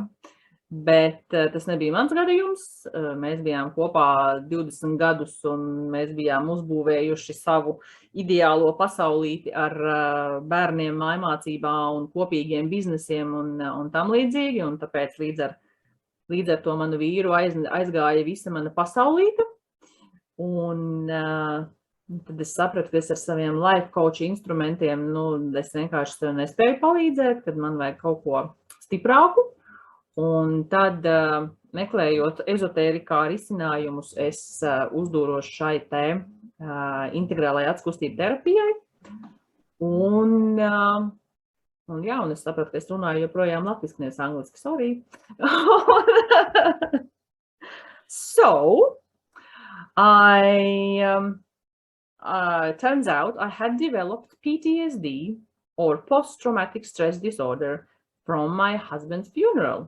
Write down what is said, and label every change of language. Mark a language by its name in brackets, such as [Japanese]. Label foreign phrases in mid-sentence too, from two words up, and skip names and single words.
[Latvian] Bet tas nebija mans gadījums. Mēs bijām kopā 20 gadus un mēs bijām uzbūvējuši savu ideālo pasaulīti ar bērniem mājmācībā un kopīgiem biznesiem un tam līdzīgi. Un tāpēc līdz ar to manu vīru aizgāja visa mana pasaulīte. Un tad es sapratu, ka es ar saviem [English] life coach [Latvian] instrumentiem, es vienkārši tev nespēju palīdzēt, kad man vajag kaut ko stiprāku. Un tad, meklējot ezotērikā risinājumus, es uzdūros šai te integrālajai atkustību terapijai. Un es sapratu, ka es runāju joprojām latviski, nevis angliski, [English] sorry. So, turns out I had developed PTSD or post-traumatic stress disorder from my husband's funeral.